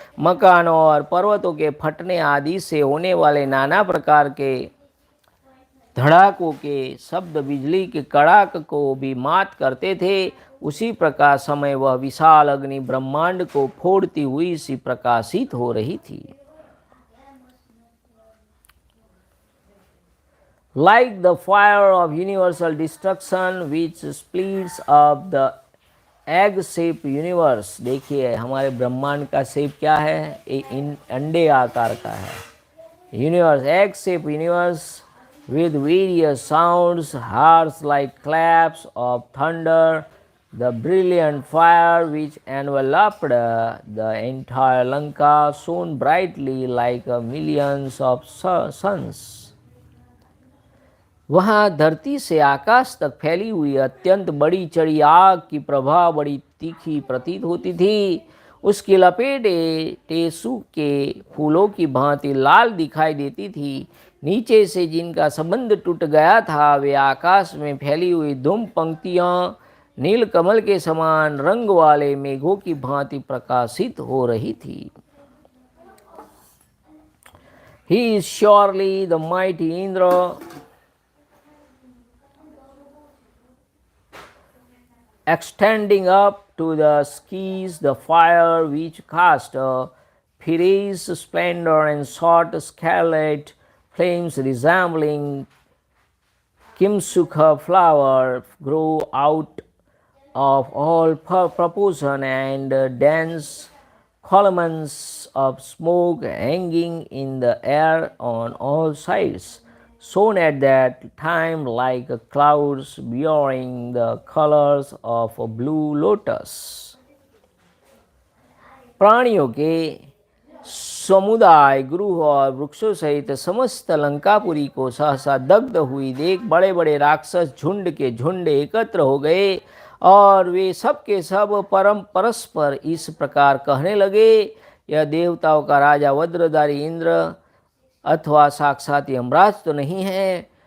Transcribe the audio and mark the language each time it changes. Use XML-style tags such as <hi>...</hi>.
<hi>मकानों और पर्वतों के फटने आदि से होने वाले नाना प्रकार के धड़ाकों के शब्द बिजली के कड़ाक को भी मात करते थे. उसी प्रकार समय वह विशाल अग्नि ब्रह्मांड को फोड़ती हुई सी प्रकाशित हो रही थी.</hi> <en>Like the fire of universal destruction which splits up the egg-shaped universe.</en> <hi>देखिए हमारे ब्रह्मांड का शेप क्या है, अंडे आकार का है.</hi> <en>Universe, egg-shaped universe with various sounds, harsh like claps of thunder. The brilliant fire which enveloped the entire Lanka shone brightly like millions of suns.</en> <hi>वहाँ धरती से आकाश तक फैली हुई अत्यंत बड़ी चढ़ी आग की प्रभा बड़ी तीखी प्रतीत होती थी. उसकी लपेटें टेसू के फूलों की भांति लाल दिखाई देती थी. नीचे से जिनका संबंध टूट गया था वे आकाश में फैली हुई धूम पंक्तियाँ नील कमल के समान रंग वाले मेघों की भांति प्रकाशित हो रही थी.</hi> <en>He is surely the mighty Indra, extending up to the skies the fire which cast a fierce splendor and shot scarlet flames resembling Kimsukha flower grow out of all proportion and dense columns of smoke hanging in the air on all sides, shone at that time like clouds bearing the colors of a blue lotus.</en> <hi>प्राणियों के समुदाय, गृह और वृक्षों सहित समस्त लंकापुरी को सहसा दग्ध हुई देख बड़े बड़े राक्षस झुंड के झुंड एकत्र हो गए और वे सब के सब परस्पर इस प्रकार कहने लगे, यह देवताओं का राजा वज्रधारी इंद्र अथवा साक्षात यमराज तो नहीं है।</hi>